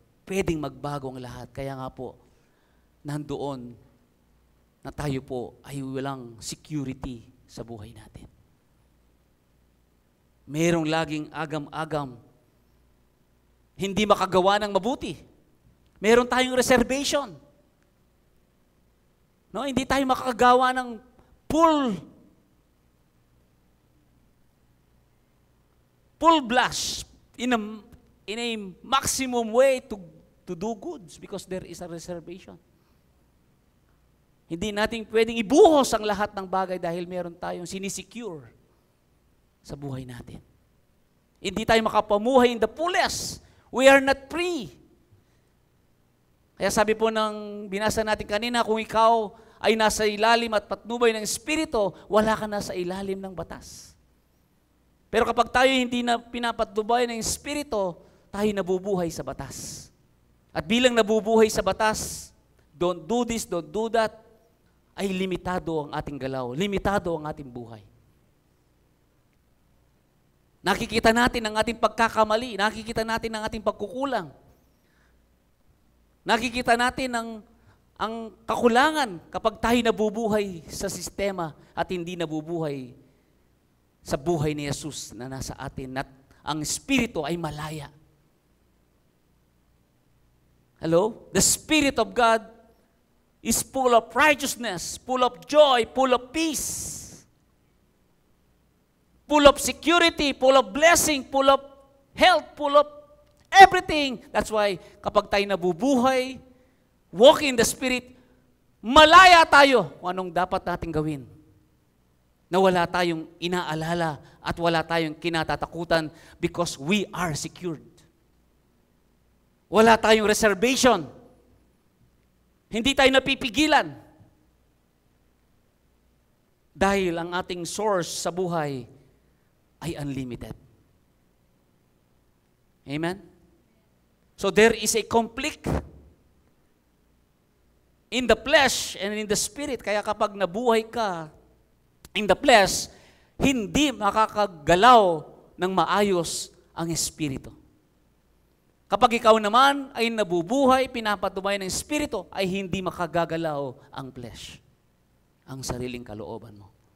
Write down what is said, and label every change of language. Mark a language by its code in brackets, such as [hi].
[tl] Pwedeng magbago ang lahat. Kaya nga po, nandoon na tayo po ay walang security sa buhay natin. Merong laging agam-agam. Hindi makagawa ng mabuti. Meron tayong reservation. [en] No, [tl] hindi tayo makakagawa ng [en] full blast in a maximum way to do goods because there is a reservation. [tl] Hindi natin pwedeng ibuhos ang lahat ng bagay dahil meron tayong sinisecure sa buhay natin. Hindi tayo makapamuhay [en] in the fullest. We are not free. [tl] Kaya sabi po ng binasa natin kanina, kung ikaw ay nasa ilalim at patnubay ng Espiritu, wala ka na sa ilalim ng batas. Pero kapag tayo hindi na pinapatnubay ng Espiritu, tayo nabubuhay sa batas. At bilang nabubuhay sa batas, [en] don't do this, don't do that, [tl] ay limitado ang ating galaw, limitado ang ating buhay. Nakikita natin ang ating pagkakamali, nakikita natin ang ating pagkukulang. Nakikita natin ang kakulangan kapag tayo nabubuhay sa sistema at hindi nabubuhay sa buhay ni Jesus na nasa atin at ang Espiritu ay malaya. [en] Hello? The Spirit of God is full of righteousness, full of joy, full of peace, full of security, full of blessing, full of health, full of everything. That's why [tl] kapag tayo nabubuhay, [en] walk in the Spirit, [tl] malaya tayo kung anong dapat natin gawin. Na wala tayong inaalala at wala tayong kinatatakutan [en] because we are secured. [tl] Wala tayong reservation. Hindi tayo napipigilan. Dahil ang ating source sa buhay ay unlimited. Amen? [en] So there is a conflict in the flesh and in the spirit. [tl] Kaya kapag nabuhay ka [en] in the flesh, [tl] hindi makakagalaw ng maayos ang espiritu. Kapag ikaw naman ay nabubuhay, pinapatubay ng espiritu, ay hindi makagagalaw ang flesh, ang sariling kalooban mo.